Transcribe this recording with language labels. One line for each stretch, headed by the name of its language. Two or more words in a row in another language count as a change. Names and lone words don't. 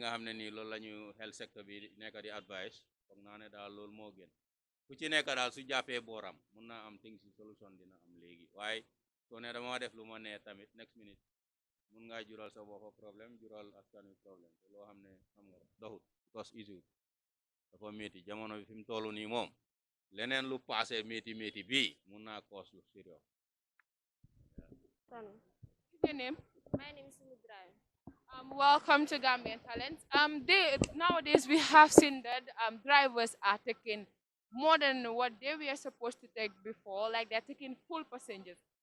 Wolof: nga xam ne nii loolu la ñu health sector bi nekk di advice foog naa ne daal loolu moo gën ku ci nekk daal su jàppee booram mun naa am things si solution dina am léegi waaye soo ne dama def lu ma nee tamit
English: next minute
Wolof: mun ngaa jural sa bopp problème jural askan wi problème te loo xam ne xam nga doxut because issue dafa métti jamono bi fi mu toll nii moom leneen lu passé métti bii mun naa cause lu sérieux.
English: Your name? My name is Mudrayo. Welcome to Gambian Talents. Nowadays we have seen that drivers are taking more than what they were supposed to take before, like they're taking full passengers.